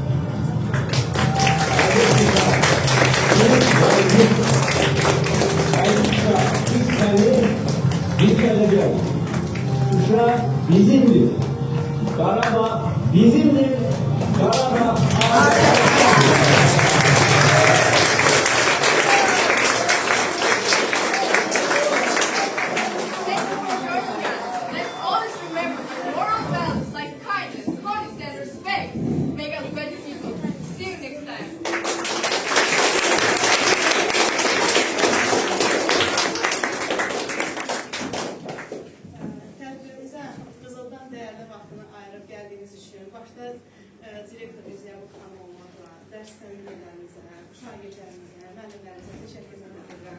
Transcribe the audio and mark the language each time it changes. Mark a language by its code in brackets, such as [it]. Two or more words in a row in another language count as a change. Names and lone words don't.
[tr] Aydın Şuşa, biz seni biz geleceğiz. Şuşa bizimdir. Karabağ bizimdir. Karabağ [en] Let's always remember that moral values like kindness, honesty, and respect make us better people. See you next time. [az] Tədbirimizə Qızıldan dəyərli vaxtını ayırıb gəldiyiniz üçün başda direktorumuz Yavuz xanım olmaqla, dərs səmimilərimizə, şagirdlərimizə, müəllimlərimizə təşəkkür edirəm.